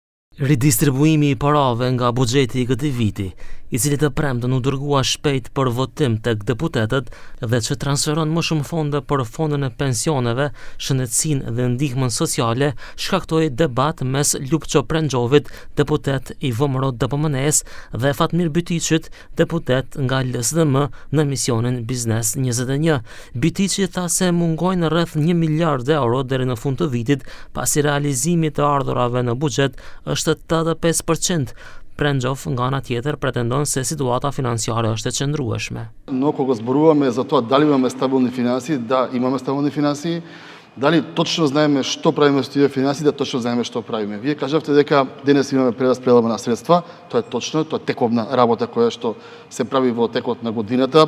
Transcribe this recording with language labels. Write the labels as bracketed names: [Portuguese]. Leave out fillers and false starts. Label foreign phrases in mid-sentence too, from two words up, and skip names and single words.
[Albanian] Ridistribuimi I parave nga buxheti I këtij viti, I cili të premten u dërgua shpejt për votim tek deputetët dhe që transferon më shumë fonde për fondin e pensioneve, shëndetësinë dhe ndihmën sociale, shkaktoi debat mes Lupço Prenxovit, deputet I VMRO DPMNE-s, dhe Fatmir Bytiçit, deputet nga LSDM në misionin Biznes 21. Bytiçi tha se mungojnë rreth 1 miliard euro deri në fund të vitit, pasi realizimi të ardhurave në buxhet është 85%. Prenxov nga ana tjetër pretendon se situata financiare është e qëndrueshme. [Macedonian] Но кога зборуваме за тоа дали имаме стабилни финансии, да, имаме стабилни финансии. Дали точно знаеме што правиме со тие финансии, да точно знаеме што правиме. Вие кажавте дека денес имаме прераспределба на средства, тоа е точно, тоа е тековна работа која што се прави во текот на годината.